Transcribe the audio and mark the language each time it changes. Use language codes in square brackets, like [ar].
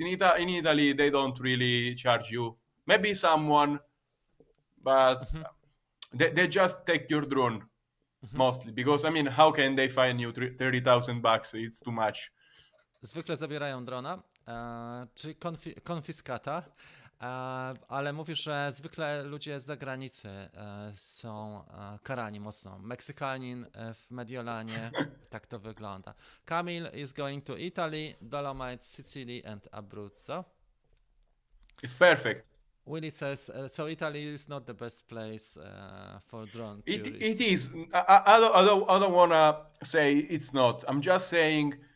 [en] In Italy, they don't really charge you. Maybe someone, but they just take your drone mostly, because I mean, how can they fine you 30,000 bucks? It's too much. [pl] Zwykle zabierają drona, czyli konfiskata, ale mówisz, że zwykle ludzie z zagranicy są karani mocno. Meksykanin w Mediolanie, tak to wygląda. [en] Kamil is going to Italy, Dolomites, Sicily and Abruzzo. It's perfect. Willie says, so Italy is not the best place for drone It tourists. is. I don't wanna say it's not. I'm just saying